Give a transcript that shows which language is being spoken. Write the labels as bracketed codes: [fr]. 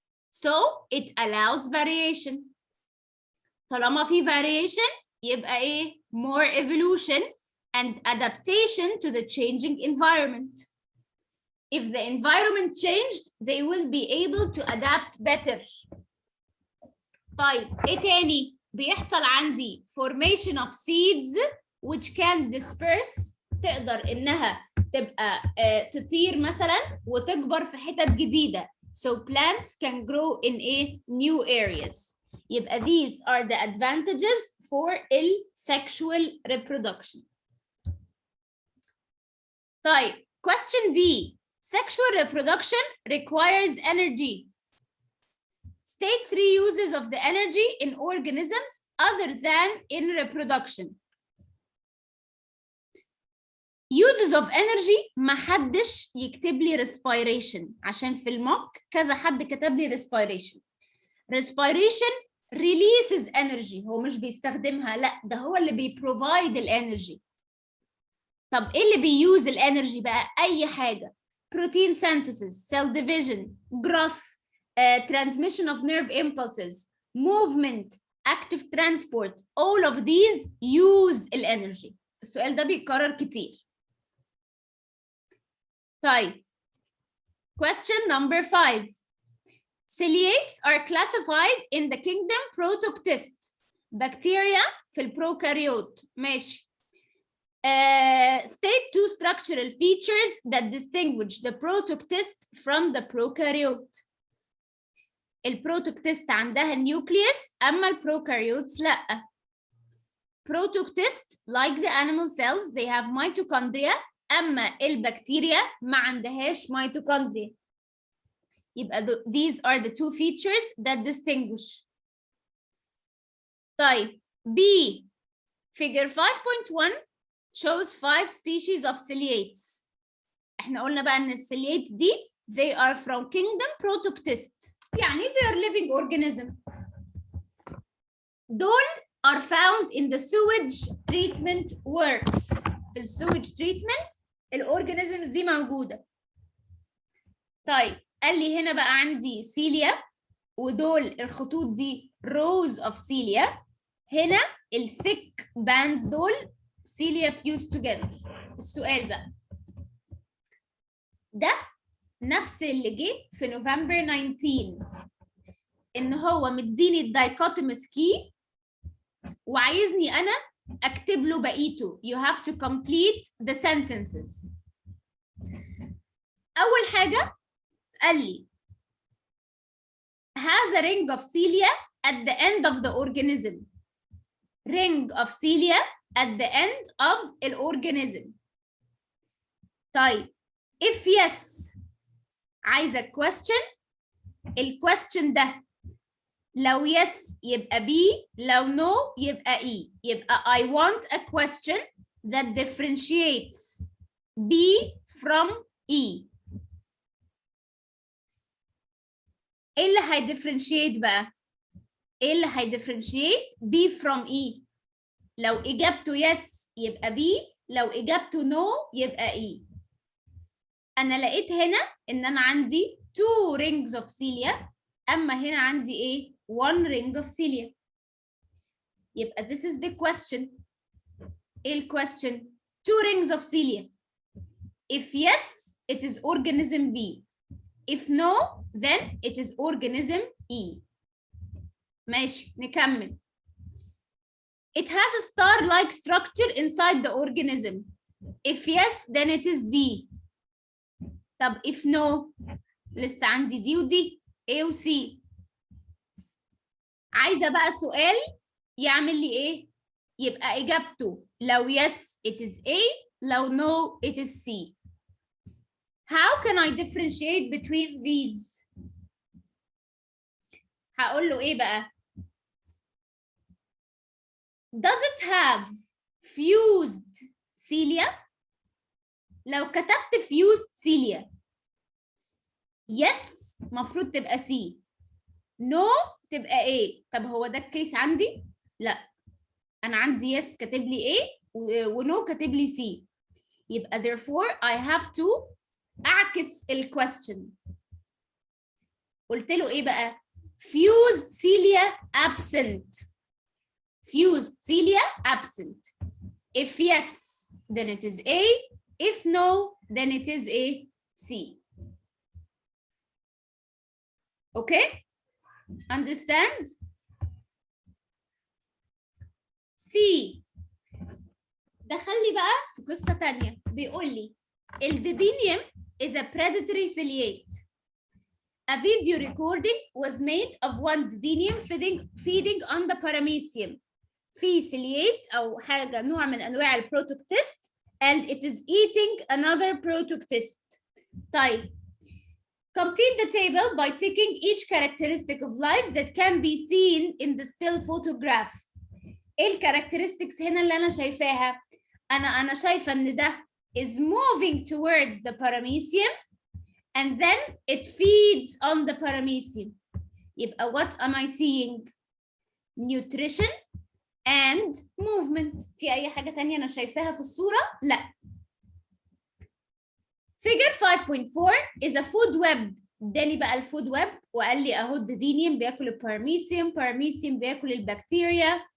[en] So it allows variation. [ar] طالما في variation يبقى ايه؟ [en] more evolution and adaptation to the changing environment. If the environment changed, they will be able to adapt better. [ar] طيب ايه تاني؟ بيحصل عندي [en] formation of seeds which can disperse. [ar] تقدر انها تبقى تطير مثلا وتكبر في حتت جديدة. [en] So plants can grow in a new areas. [ar] يبقى [en] these are the advantages for sexual reproduction. [ar] طيب [en] question D. Sexual reproduction requires energy. State 3 uses of the energy in organisms other than in reproduction. Uses of energy [ar] ما حدش يكتب لي respiration عشان في الموك كذا حد كتب لي respiration. [en] Respiration releases energy، [ar] هو مش بيستخدمها، لا ده هو اللي بيبروفايد الانرجي. طب ايه اللي بيوز الانرجي بقى؟ اي حاجه. [en] protein synthesis, cell division, growth, transmission of nerve impulses, movement, active transport, all of these use الانرجي. [ar] السؤال ده بيتكرر كتير. طيب [en] question number 5. Ciliates are classified in the kingdom Protoctist. [ar] بكتيريا في البروكاريوت. ماشي. [en] State 2 structural features that distinguish the Protoctist from the prokaryote. [ar] البروتوكتست عندها النيوكليوس أما البروكاريوتس لأ. [en] Protoctist like the animal cells they have mitochondria [ar] أما البكتيريا ما عندهاش [en] mitochondria. [ar] يبقى [en] these are the two features that distinguish. [ar] طيب [en] B. Figure 5.1 shows 5 species of ciliates. [ar] احنا قلنا بقى ان الciliates دي [en] they are from kingdom Protoctist [ar] يعني [en] they are living organism. [ar] دول [en] are found in the sewage treatment works. [ar] في السويج treatment الorganisms دي موجودة. طيب قال لي هنا بقى عندي سيليا ودول الخطوط دي [en] rows of cilia. [ar] هنا الثيك [en] bands [ar] دول [en] cilia fused together. [ar] السؤال بقى ده نفس اللي جه في نوفمبر 19 ان هو مديني الدايكوتومس كي وعايزني انا اكتب له بقيته. [en] You have to complete the sentences. [ar] اول حاجه قال لي [en] has a ring of cilia at the end of the organism. ring of cilia at the end of the organism. [ar] طيب [en] if yes [ar] عايزه [en] question. [ar] الquestion ده لو yes يبقى B لو no يبقى E. يبقى [en] I want a question that differentiates B from E. [ar] ايه اللي هيديفرنشيت بقى؟ ايه اللي هيديفرنشيت B from E؟ لو اجابته yes يبقى B لو اجابته no يبقى E. انا لقيت هنا ان انا عندي [en] 2 rings of cilia [ar] اما هنا عندي ايه [en] 1 ring of cilia. [ar] يبقى [en] this is the question. [ar] ايه الكويستشن؟ [en] 2 rings of cilia. If yes it is organism B. If no then it is organism E. [ar] ماشي نكمل. [en] It has a star-like structure inside the organism. If yes then it is D. [ar] طب [en] if no [ar] لسه عندي دي ودي A و C. عايزه بقى سؤال يعمل لي ايه؟ يبقى اجابته لو yes [en] it is A [ar] لو no [en] it is C. How can I differentiate between these؟ [ar] هقول له ايه بقى؟ [en] Does it have fused cilia؟ [ar] لو كتبت [en] fused cilia yes [ar] مفروض تبقى [en] C. no [ar] تبقى A. طب هو ده الكيس عندي؟ لا انا عندي yes كاتب لي A ونو كاتب لي C. يبقى [en] therefore I have to [ar] اعكس الكويستشن. قلت له ايه بقى؟ [en] fused cilia absent. fused cilia absent. If yes then it is A. If no then it is A C. Okay? Understand? C. [ar] دخلني بقى في قصة تانية. بيقول لي الديدينيوم [en] is a predatory ciliate. A video recording was made of one didinium feeding on the paramecium. [ar] في ciliate أو حاجة نوع من أنواع البروتوكتست [en] and it is eating another protoctist. [ar] طيب. [en] Complete the table by taking each characteristic of life that can be seen in the still photograph. [ar] ايه الكاركترستكس هنا اللي انا شايفاها؟ انا شايفه ان ده [en] is moving towards the paramecium and then it feeds on the paramecium. [ar] يبقى [en] what am I seeing? Nutrition and movement. [ar] في اي حاجه تانية انا شايفاها في الصوره؟ لا. [en] Figure 5.4 is a food web. [ar] اداني بقى الفود ويب وقال لي اهو الديدينيوم بياكل الباراميسيوم بياكل البكتيريا.